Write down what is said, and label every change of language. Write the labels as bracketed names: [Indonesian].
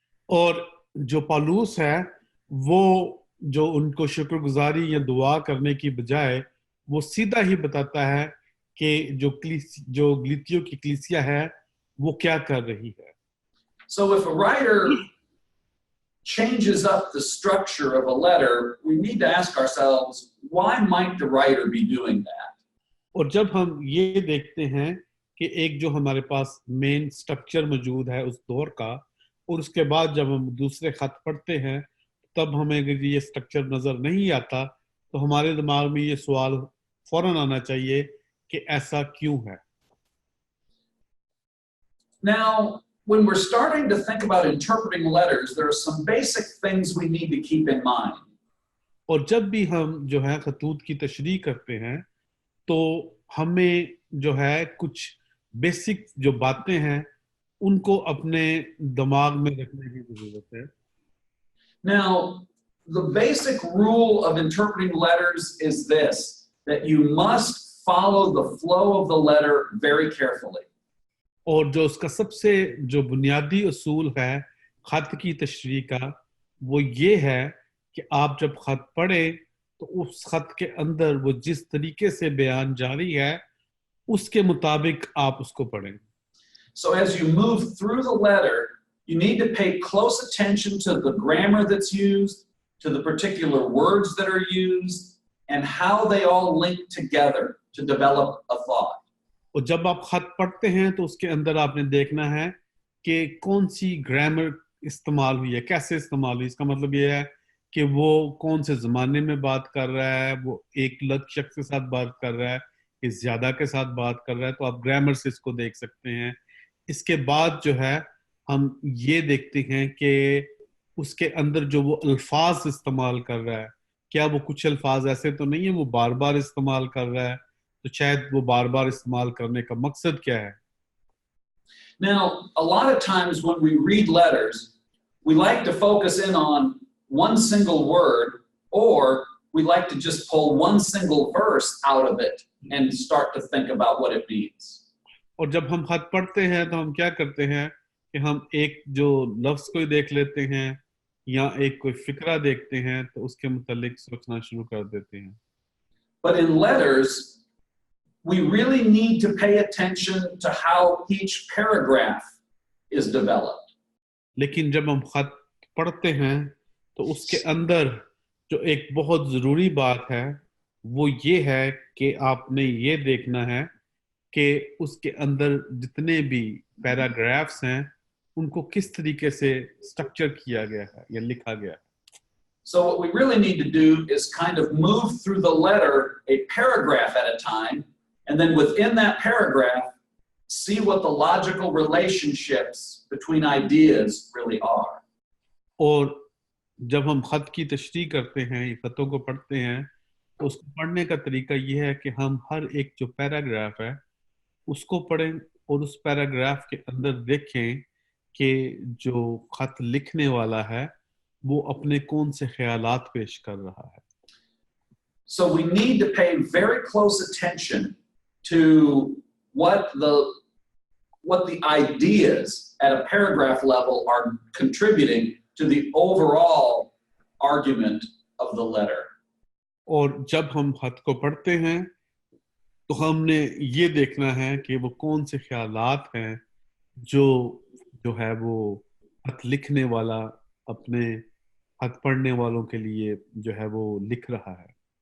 [Hindi] और जो पौलुस है वो जो उनको शुक्रगुजारी या दुआ करने की बजाय वो सीधा ही बताता है कि जो गलीतियों की कलीसिया है वो क्या कर रही है. [English] So if a writer changes up the structure of a letter, we need to ask ourselves, why might the writer be doing that? [Hindi] और जब हम ये देखते हैं कि एक जो हमारे पास मेन स्ट्रक्चर मौजूद है उस दौर का, और उसके बाद जब हम दूसरे खत पढ़ते हैं तब हमें अगर ये स्ट्रक्चर नजर नहीं आता तो हमारे दिमाग में ये सवाल फौरन आना चाहिए कि ऐसा क्यों है. [English] Now, when we're starting to think about interpreting letters, there are some basic things we need to keep in mind. [Hindi] और जब भी हम जो है खतूत की तशरीह करते हैं तो हमें जो है कुछ बेसिक जो बातें हैं उनको अपने दिमाग में रखने की जरूरत है. [English] Now, the basic rule of interpreting letters is this, that you must follow the flow of the letter very carefully. [Hindi] और जो उसका सबसे जो बुनियादी उसूल है खत की तशरीह का वो ये है कि आप जब खत पढ़ें तो उस खत के अंदर वो जिस तरीके से बयान जारी है उसके मुताबिक आप उसको पढ़ें. [English] So as you move through the letter, you need to pay close attention to the grammar that's used, to the particular words that are used, and how they all link together to develop a thought. [Hindi] और जब आप खत पढ़ते हैं तो उसके अंदर आपने देखना है कि कौन सी ग्रामर इस्तेमाल हुई है, कैसे इस्तेमाल हुई. इसका मतलब ये है कि वो कौन से ज़माने में बात कर रहा है, वो एक लग शख्स के साथ बात कर रहा है, इस ज़्यादा के साथ बात कर रहा है. तो आप ग्रामर से इसको देख सकते हैं. इसके बाद जो है हम ये देखते हैं कि उसके अंदर जो वो अल्फाज इस्तेमाल कर रहा है, क्या वो कुछ अल्फाज ऐसे तो नहीं है वो बार बार इस्तेमाल कर रहा है, तो शायद वो बार बार इस्तेमाल करने का मकसद क्या है. [English] Now, a lot of times when we read letters, we like to focus in on one single word, or we like to just pull one single verse out of it and start to think about what it means. [Hindi] और जब हम खत पढ़ते हैं तो हम क्या करते हैं कि हम एक जो लफ्ज को ही देख लेते हैं या एक कोई फिक्रा देखते हैं तो उसके मुतालिक सोचना शुरू कर देते हैं. [English] But in letters, we really need to pay attention to how each paragraph is developed. [Hindi] लेकिन जब हम खत पढ़ते हैं तो उसके अंदर जो एक बहुत ज़रूरी बात है वो ये है कि आपने ये देखना है कि उसके अंदर जितने भी पैराग्राफ्स हैं उनको किस तरीके से स्ट्रक्चर किया गया है या लिखा गया है. [English] So what we really need to do is kind of move through the letter a paragraph at a time, and then within that paragraph, see what the logical relationships between ideas really are. [Hindi] और जब हम खत की तशरीह करते हैं, ये खतों को पढ़ते हैं, तो उसको पढ़ने का तरीका ये है कि हम हर एक जो पैराग्राफ है उसको पढ़ें और उस पैराग्राफ के अंदर देखें कि जो खत लिखने वाला है वो अपने कौन से ख्यालात पेश कर रहा है. [English] So we need to pay very close attention to what the ideas at a paragraph level are contributing to the overall argument of the letter. [Hindi] और जब हम खत को पढ़ते हैं तो हमने ये देखना है कि वो कौन से ख्यालात हैं जो है वो खत लिखने वाला अपने खत पढ़ने वालों के लिए जो है वो लिख रहा है.